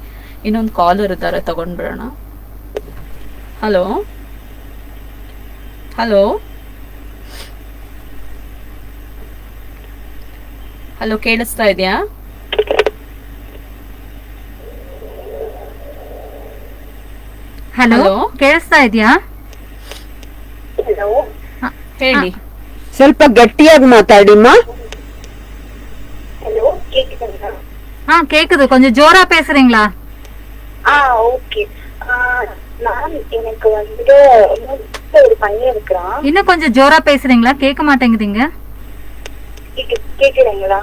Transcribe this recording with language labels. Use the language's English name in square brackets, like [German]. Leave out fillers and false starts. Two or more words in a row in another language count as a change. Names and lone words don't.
[Kannada] ಇನ್ನೊಂದು ಕಾಲರ್ ಇದ್ದಾರೆ, ತಗೊಂಡ್ಬಿಡೋಣ. [English] hello hello hello, [Kannada] ಕೇಳಿಸ್ತಾ ಇದೆಯಾ? ಹಲೋ, ಕೇಳಿಸ್ತಾ ಇದೆಯಾ? ಹೇಳಿ. ಸ್ವಲ್ಪ ಗಟ್ಟಿಯಾಗಿ ಮಾತಾಡಿಮ್ಮ. [Tamil] கேக்குது, கொஞ்சம் ஜோரா பேசுறீங்களா? ஓகே. நான் எனக்கு வந்து ஒரு பையன் இருக்கிறான். இன்னும் கொஞ்சம் ஜோரா பேசுறீங்களா? கேட்க மாட்டேங்குதுங்க. கேக்குறீங்களா?